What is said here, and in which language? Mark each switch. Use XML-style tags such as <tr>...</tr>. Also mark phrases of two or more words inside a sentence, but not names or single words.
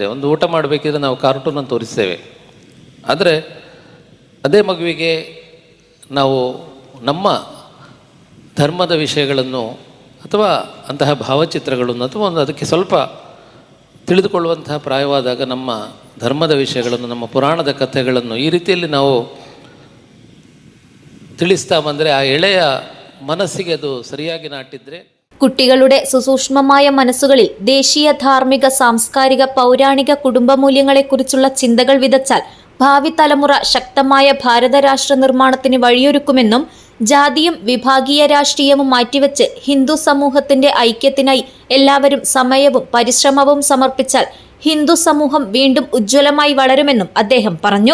<kn>ಒಂದು ಊಟ ಮಾಡಬೇಕಿದ್ರೆ ನಾವು ಕಾರ್ಟೂನನ್ನು ತೋರಿಸ್ತೇವೆ. ಆದರೆ ಅದೇ ಮಗುವಿಗೆ ನಾವು ನಮ್ಮ ಧರ್ಮದ ವಿಷಯಗಳನ್ನು ಅಥವಾ ಅಂತಹ ಭಾವಚಿತ್ರಗಳನ್ನು ಅಥವಾ ಒಂದು ಅದಕ್ಕೆ ಸ್ವಲ್ಪ ತಿಳಿದುಕೊಳ್ಳುವಂತಹ ಪ್ರಾಯವಾದಾಗ ನಮ್ಮ ಧರ್ಮದ ವಿಷಯಗಳನ್ನು, ನಮ್ಮ ಪುರಾಣದ ಕಥೆಗಳನ್ನು ಈ ರೀತಿಯಲ್ಲಿ ನಾವು ತಿಳಿಸ್ತಾ ಬಂದರೆ ಆ ಎಳೆಯ ಮನಸ್ಸಿಗೆ ಅದು ಸರಿಯಾಗಿ ನಾಟಿದ್ರೆ</kn> <ml>കുട്ടികളുടെ സുസൂക്ഷ്മമായ മനസ്സുകളിൽ ദേശീയ ധാർമ്മിക സാംസ്കാരിക പൗരാണിക കുടുംബ മൂല്യങ്ങളെക്കുറിച്ചുള്ള ചിന്തകൾ വിതച്ചാൽ ഭാവി തലമുറ ശക്തമായ ഭാരത രാഷ്ട്ര നിർമ്മാണത്തിന് വഴിയൊരുക്കുമെന്നും ജാതിയും വിഭാഗീയ രാഷ്ട്രീയവും മാറ്റിവെച്ച് ഹിന്ദു സമൂഹത്തിന്റെ ഐക്യത്തിനായി എല്ലാവരും സമയവും പരിശ്രമവും സമർപ്പിച്ചാൽ ഹിന്ദു സമൂഹം വീണ്ടും ഉജ്ജ്വലമായി വളരുമെന്നും അദ്ദേഹം പറഞ്ഞു.</ml>